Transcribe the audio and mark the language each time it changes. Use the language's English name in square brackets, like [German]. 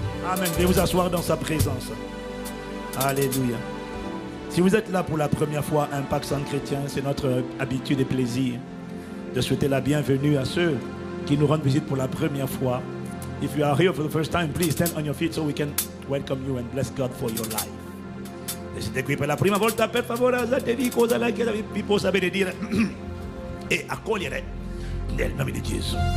[French] Amen. Veuillez vous asseoir dans sa présence. Alléluia. Si vous êtes là pour la première fois, Impact Centre Chrétien, c'est notre habitude et plaisir de souhaiter la bienvenue à ceux qui nous rendent visite pour la première fois. [English] If you are here for the first time, please stand on your feet so we can welcome you and bless God for your life. [Italian] Siete qui per la prima volta, per favore alzatevi, cosa la Chiesa vi possa benedire e accogliere nel nome di Gesù.